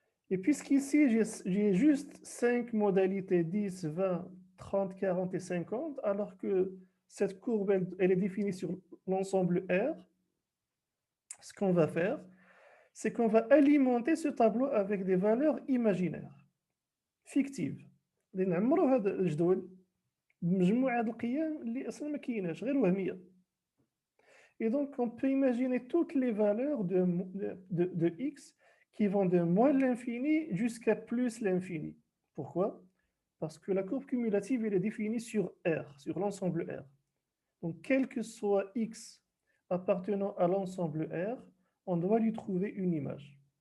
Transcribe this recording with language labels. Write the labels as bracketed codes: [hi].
[fr] Et puisqu'ici, j'ai juste 5 modalités, 10, 20, 30, 40 et 50, alors que cette courbe, elle est définie sur l'ensemble R, ce qu'on va faire, c'est qu'on va alimenter ce tableau avec des valeurs imaginaires, fictives. [ar] لأن عمرو هذا الجدول بمجموعة القيم اللي أصلا ما كايناش غير وهمية. [fr] Et donc, on peut imaginer toutes les valeurs de x qui vont de moins l'infini jusqu'à plus l'infini. Pourquoi? Parce que la courbe cumulative, elle est définie sur R, sur l'ensemble R. Donc, quel que soit x appartenant à l'ensemble R, on doit lui trouver une image.